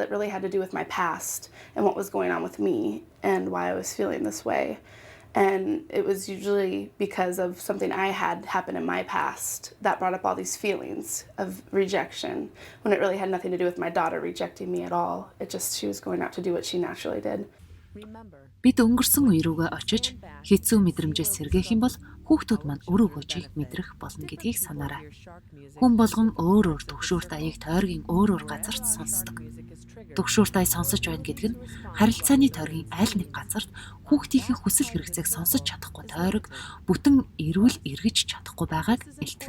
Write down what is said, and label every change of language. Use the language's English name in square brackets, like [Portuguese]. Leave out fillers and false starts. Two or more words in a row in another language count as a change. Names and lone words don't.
[English] It really had to do with my past and what was going on with me and why I was feeling this way. And it was usually because of something I had happen in my past that brought up all these feelings of rejection when it really had nothing to do with my daughter rejecting me at all. She was going out to do what she naturally did. [Mongolian] Бид өнгөрсөн үе рүүгээ очиж хэцүү мэдрэмжээс сэргээх юм бол хүүхдүүд маань үр өгөөжийг мэдрэх болно гэдгийг санаарай. Хүн болгон өөр төгшүүрт аяыг тойргийн өөр газарт сонсдог. Төгшүүрт ая сонсож байна гэдэг нь харилцааны тойргийн аль нэг газарт хүүхдийнхээ хүсэл хэрэгцээг сонсож чадахгүй тойрог бүтэн эрүүл эргэж чадахгүй байгааг илтгэнэ.